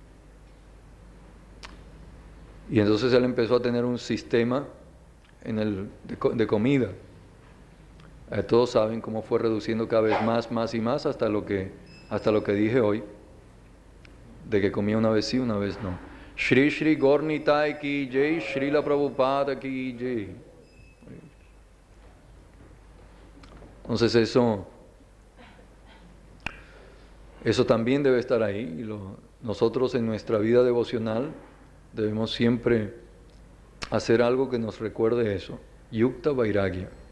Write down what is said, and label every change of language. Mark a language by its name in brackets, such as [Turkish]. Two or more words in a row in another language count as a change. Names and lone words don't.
[Spanish] Y entonces él empezó a tener un sistema de comida. Todos saben cómo fue reduciendo cada vez más y más hasta lo que dije hoy, de que comía una vez sí, una vez no. [Hindi] Shri Shri Gaur Nitai ki jai, Srila Prabhupada ki jai. [Spanish] Entonces eso también debe estar ahí. Y nosotros en nuestra vida devocional debemos siempre hacer algo que nos recuerde eso. [Sanskrit] Yukta Vairagya.